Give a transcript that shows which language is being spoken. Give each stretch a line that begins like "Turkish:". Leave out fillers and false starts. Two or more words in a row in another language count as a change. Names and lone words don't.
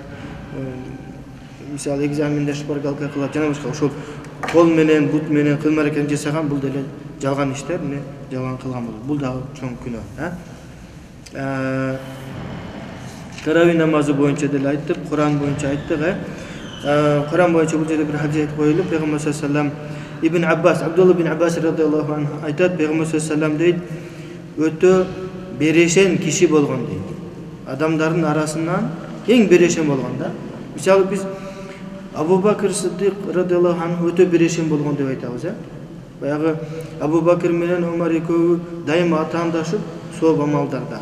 Kyrgyz: Мисалы экзаменде шпаргалка кылат, жана башка ошол кол менен, бут менен кылма аракет жасаган, бул деле жалган иштер, жалган кылган болот. Бул дагы чоң күнөө, Тарави намазы боюнча деле айттык, Куран боюнча айттык, Куран боюнча бул жерде бир хадис айтып коюлуп, Пейгамбар
Arabic: صلى الله عليه
Kyrgyz: Ибн Аббас, Абдулла ибн Аббас
Arabic: رضي الله عنه
Kyrgyz: айтат, Пейгамбар
Arabic: صلى الله عليه
Kyrgyz: дейт, өтө берешен киши болгон дейт. Адамдардын арасынан эң берешен болгон да. Мисалы биз Абу Бакр Сиддик
Arabic: رضي الله عنه
Kyrgyz: өтө берешен болгон деп айтабыз, Баягы Абу Бакр менен Умар экөө дайыма атаандашып, сооп амалдарда.